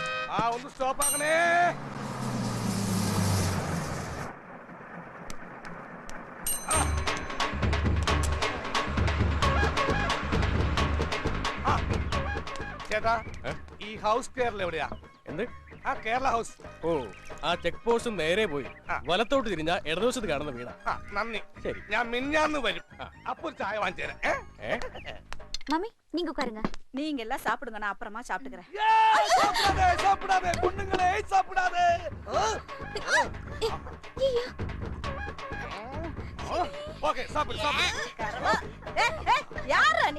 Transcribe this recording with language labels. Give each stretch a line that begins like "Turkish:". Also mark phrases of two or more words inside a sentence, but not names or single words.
Malayalam: ഒന്ന് സ്റ്റോപ്പ് ആക്കണേ. ചേട്ടാ, ഈ ഹൗസ് കേരള എവിടെയാ? എന്ത്? ആ കേരള ഹൗസ്. ഓ, ആ ചെക്ക് പോസ്റ്റ് നേരെ പോയി വലത്തോട്ട് തിരിഞ്ഞ ഇടതുവശത്ത് കാണുന്ന വീടാ. നന്ദി. ശരി, ഞാൻ മിന്നാന്ന് വരും. അപ്പൊ ഒരു ചായ വാങ്ങിച്ചു തരാം.
Tamil: மம்மி நீங்க உட்காருங்க. நீங்க எல்லாம் சாப்பிடுங்க, நான் அப்புறமா சாப்பிட்டுக்கிறேன். சாப்பிடாதே பொண்ணுங்களே, சாப்பிடாதே. ஓகே, சாப்பிடு சாப்பிடு. யாரா நீ?